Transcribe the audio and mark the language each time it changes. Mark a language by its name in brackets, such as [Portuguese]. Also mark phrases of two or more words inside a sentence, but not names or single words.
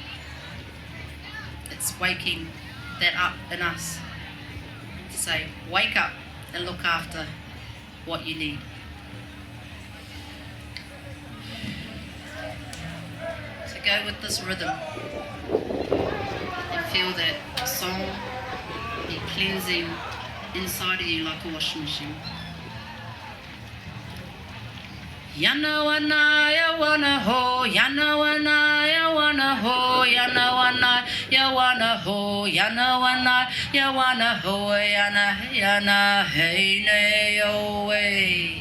[English] It's waking that up in us to say, wake up and look after what you need. So go with this rhythm and feel that song be cleansing inside of you like a washing machine. Yana wana ya wana ho, yana wana ya wana ho, yana wana ya wana ho, yana wana ya wana ho, yana yana hey ne yo way.